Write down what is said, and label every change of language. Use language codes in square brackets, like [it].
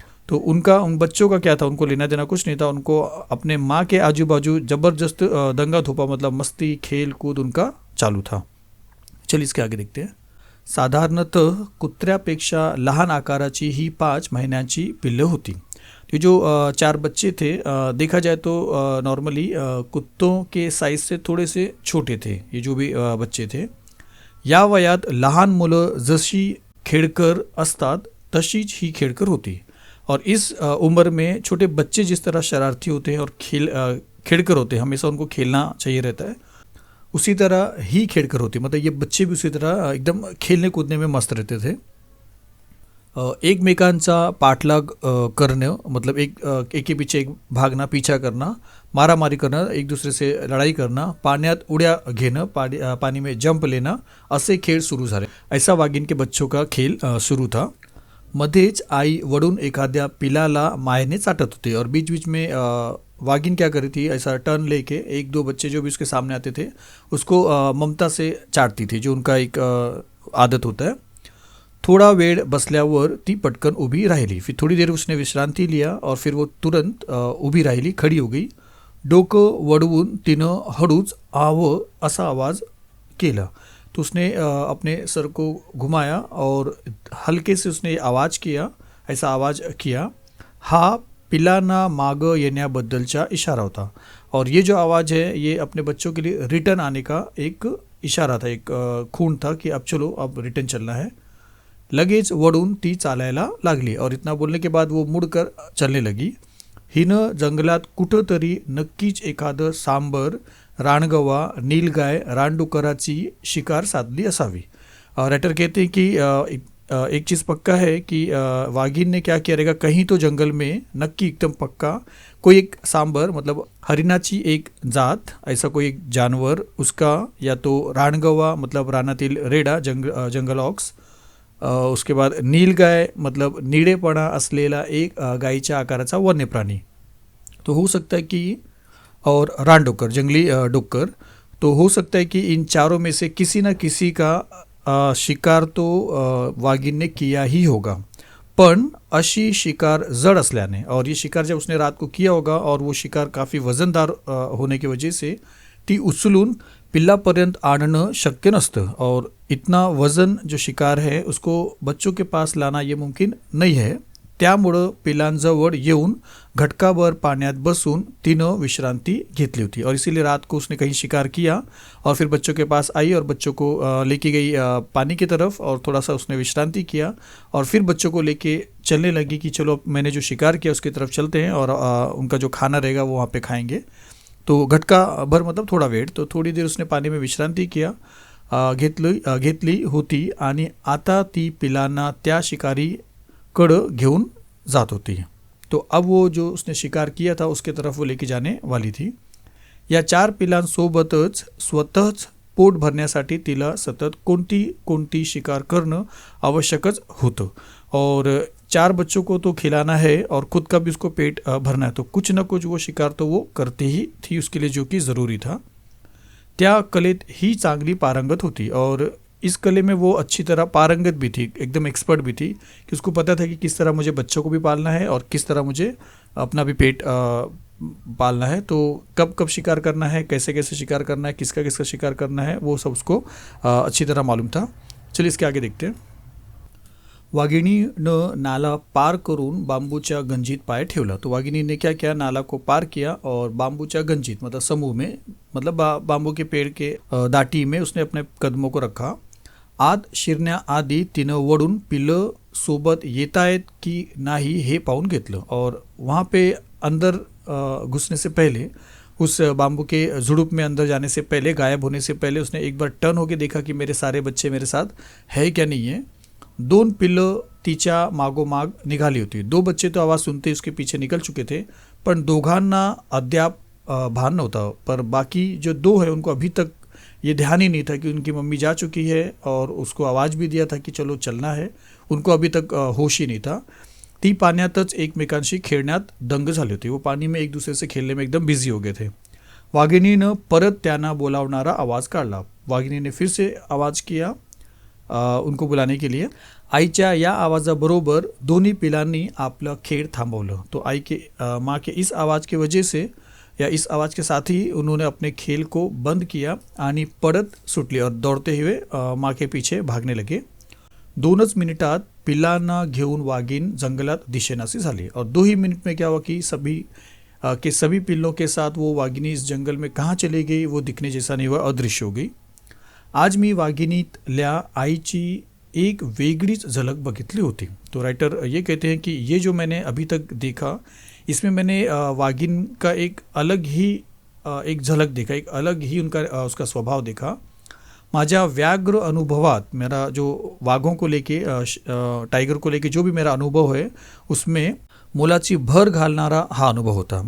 [hi] तो उन बच्चों का क्या था, उनको लेना देना कुछ नहीं था, उनको अपने माँ के आजू बाजू जबरदस्त दंगा धोपा मतलब मस्ती खेल कूद उनका चालू था। चलिए इसके आगे देखते हैं। [mr] साधारणतः कुत्र्यापेक्षा लहान आकाराची ही 5 महिन्यांची पिल्लं होती। [hi] ये जो 4 बच्चे थे देखा जाए तो नॉर्मली कुत्तों के साइज से थोड़े से छोटे थे ये जो भी बच्चे थे। [mr] या वयात लहान मुलं जशी खेळकर असतात तशीच ही खेळकर होती [hi] और इस उम्र में छोटे बच्चे जिस तरह शरारती होते हैं और खेलकर होते हैं, हमेशा उनको खेलना चाहिए रहता है, उसी तरह ही खेलकर होती, मतलब ये बच्चे भी उसी तरह एकदम खेलने कूदने में मस्त रहते थे। [mr] एकमेकांचा पाठलाग करणं [hi] मतलब एक के पीछे एक भागना, पीछा करना, मारामारी करना, एक दूसरे से लड़ाई करना, [mr] पाण्यात उड्या घेणं, [hi] पानी में जंप लेना, ऐसे खेल शुरू झाले। ऐसा वाघिण के बच्चों का खेल शुरू था। [mr] मध्येच आई वड़ून एखाद्या पिलाला मायने चाटत होते [hi] और बीच बीच में वाघिन क्या करी थी, ऐसा टर्न लेके 1-2 बच्चे जो भी उसके सामने आते थे उसको ममता से चाटती थी, जो उनका एक आदत होता है। [mr] थोड़ा वेळ बसल्यावर ती पटकन उभी राहिली. [hi] फिर थोड़ी देर उसने विश्रांति लिया और फिर वो तुरंत उभी राहिली, खड़ी हो गई. [mr] डोकं वळवून तिनं हळूच आव असा आवाज केला. [hi] तो उसने अपने सर को घुमाया और हल्के से उसने आवाज़ किया, ऐसा आवाज़ किया. [mr] हा पिलांना मागं येण्याबद्दलचा इशारा होता. [hi] और ये जो आवाज़ है ये अपने बच्चों के लिए रिटर्न आने का एक इशारा था, एक खून था कि अब चलो, अब रिटर्न चलना है. [mr] लगेच वळून ती चालायला लागली [hi] और इतना बोलने के बाद वो मुड़कर चलने लगी. [mr] हिनं जंगलात कुठंतरी नक्कीच एखादं सांबर, रानगवा, नीलगाय, रानडुकराची शिकार साधली असावी. [hi] राइटर कहते हैं कि एक चीज़ पक्का है कि वागिन ने क्या किया रहेगा, कहीं तो जंगल में नक्की एकदम पक्का कोई एक सांबर मतलब [mr] हरिणाची एक जात, [hi] ऐसा कोई एक जानवर उसका, या तो रानगवा मतलब [mr] रानातील रेडा, [hi] जंगल ऑक्स, उसके बाद नीलगाय मतलब [mr] निळेपणा असलेला एक गायीच्या आकाराचा वन्य प्राणी [hi] तो हो सकता है कि, और रानडुक्कर जंगली डुक्कर, तो हो सकता है कि इन चारों में से किसी न किसी का शिकार तो वागिन ने किया ही होगा. [mr] पण अशी शिकार जड़ असल्याने, [hi] और ये शिकार जब उसने रात को किया होगा और वो शिकार काफ़ी वज़नदार होने की वजह से [mr] ती उचलून पिल्लापर्यंत आणणं शक्य नसतं. [hi] और इतना वज़न जो शिकार है उसको बच्चों के पास लाना ये मुमकिन नहीं है. [mr] त्यामुळं पिलांजवळ येऊन घटकाभर पाण्यात बसून तिनं विश्रांति घेतली होती. [hi] और इसीलिए रात को उसने कहीं शिकार किया और फिर बच्चों के पास आई और बच्चों को लेके गई पानी की तरफ, और थोड़ा सा उसने विश्रांति किया और फिर बच्चों को लेके चलने लगी कि चलो मैंने जो शिकार किया उसकी तरफ चलते हैं और उनका जो खाना रहेगा वो वहाँ पे खाएंगे. [mr] तो घटका भर मतलब थोडा वेळ, [hi] तो थोडी देर उसने पाणी में विश्रांति किया [mr] घेतली होती आणि आता ती पिलांना त्या शिकारीकडं घेऊन जात होती. [hi] तो अब वो जो उसने शिकार किया था उसके तरफ वो लेके जाने वाली थी. [mr] या 4 पिलांसोबतच स्वतःच पोट भरण्यासाठी तिला सतत कोणती शिकार करणं आवश्यकच होतं. [hi] और 4 बच्चों को तो खिलाना है और खुद का भी उसको पेट भरना है, तो कुछ न कुछ वो शिकार तो वो करती ही थी उसके लिए, जो कि ज़रूरी था. [mr] त्या कलेत ही चांगली पारंगत होती [hi] और इस कले में वो अच्छी तरह पारंगत भी थी, एकदम एक्सपर्ट भी थी कि उसको पता था कि किस तरह मुझे बच्चों को भी पालना है और किस तरह मुझे अपना भी पेट पालना है. तो कब कब शिकार करना है, कैसे कैसे शिकार करना है, किसका किसका शिकार करना है, वो सब उसको अच्छी तरह मालूम था. चलिए इसके आगे देखते हैं. [mr] वाघिणीनं नाला पार करून बांबूच्या गंजीत पाय ठेवला. [hi] तो वाघिणी ने क्या किया, नाला को पार किया और [mr] बांबूच्या गंजीत [hi] मतलब समूह में, मतलब बांबू के पेड़ के दाटी में उसने अपने कदमों को रखा. [mr] आत शिरण्याआधी तिनं वळून पिलं सोबत येतायत की नाही हे पाहून घेतलं. [hi] और वहाँ पे अंदर घुसने से पहले, उस बांबू के झुड़ुप में अंदर जाने से पहले, गायब होने से पहले उसने एक बार टर्न होके देखा कि मेरे सारे बच्चे मेरे साथ है क्या नहीं है. [mr] 2 पिल्लं तिच्या मागोमाग निघाली होती. [hi] 2 बच्चे तो आवाज़ सुनते उसके पीछे निकल चुके थे, [mr] पण दोघांना अद्याप भान नव्हता. [hi] पर बाकी जो 2 है उनको अभी तक ये ध्यान ही नहीं था कि उनकी मम्मी जा चुकी है और उसको आवाज़ भी दिया था कि चलो चलना है. उनको अभी तक होश ही नहीं था. [mr] ती पाण्यातच एकमेकांशी खेळण्यात दंग झाली होती. [hi] वो पानी में एक दूसरे से खेलने में एकदम बिझी हो गए थे. [mr] वाघिणीनं परत त्यांना बोलावणारा आवाज़ काढला. [hi] वाघिणी ने फिर से आवाज़ किया उनको बुलाने के लिए. [mr] आईच्या या आवाज़ाबरोबर दोन्ही पिलांनी आपलं खेळ थांबवलं. [hi] तो आई के माँ के इस आवाज़ की वजह से, या इस आवाज़ के साथ ही उन्होंने अपने खेल को बंद किया [mr] आणि पळत सुटली [hi] और दौड़ते हुए माँ के पीछे भागने लगे. [mr] 2च मिनिटात पिलांना घेऊन वाघीण जंगलात दिशेनासी झाली. [hi] और 2 ही मिनट में क्या हुआ कि सभी पिल्लों के साथ वो वाघिनी इस जंगल में कहाँ चली गई वो दिखने जैसा नहीं हुआ, अदृश्य हो गई. [mr] आज मी वाघिणीतल्या आईची एक वेगळीच झलक बघितली होती. [hi] तो राइटर ये कहते हैं कि ये जो मैंने अभी तक देखा इसमें मैंने वाघिन का एक अलग ही एक झलक देखा, एक अलग ही उसका स्वभाव देखा. [mr] माझ्या व्याघ्र अनुभवात, [hi] मेरा जो वाघों को लेके टाइगर को लेके जो भी मेरा अनुभव है उसमें [mr] मोलाची भर घालणारा हा अनुभव होता.